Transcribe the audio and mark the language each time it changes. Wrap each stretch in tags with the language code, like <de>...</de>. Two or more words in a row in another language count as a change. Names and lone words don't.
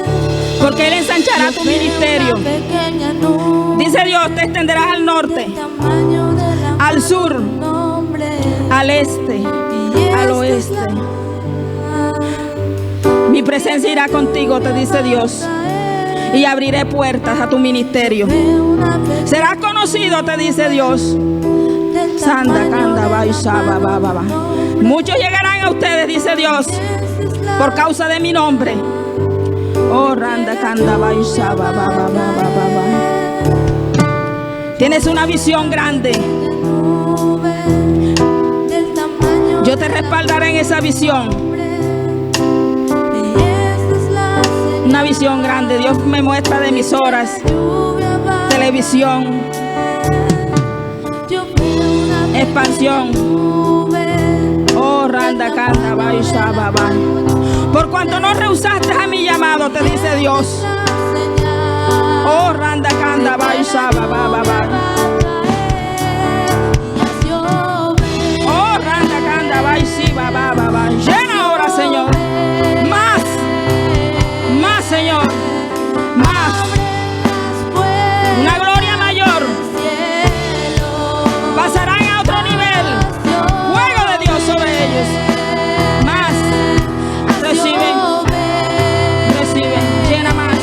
<es>porque Él ensanchará tu ministerio. Dice Dios, te extenderás al norte, al sur, al este, al oeste. Mi presencia irá contigo, te dice Dios, y abriré puertas a tu ministerio. Serás conocido, te dice Dios. Sanda, canda, ba, y shaba, ba, ba, ba. Muchos llegarán a ustedes, dice Dios, por causa de mi nombre. Oh, randa, canda, ba, y shaba, ba, ba, ba, ba, ba, ba. Tienes una visión grande. Yo te respaldaré en esa visión. Una visión grande. Dios me muestra de emisoras, televisión, expansión. Oh, randa, canta, ba, y shaba, ba. Por cuanto no rehusaste a mi llamado, te dice Dios. Oh, randa, canta, ba, y shaba, ba, ba, ba. Oh, randa, canta, ba, y shiba, ba, ba, ba. Llena ahora, Señor. Más, Señor. Más. Una gloria mayor. Pasarán a otro nivel. Fuego de Dios sobre ellos. Más. Recibe. Llena más.</es>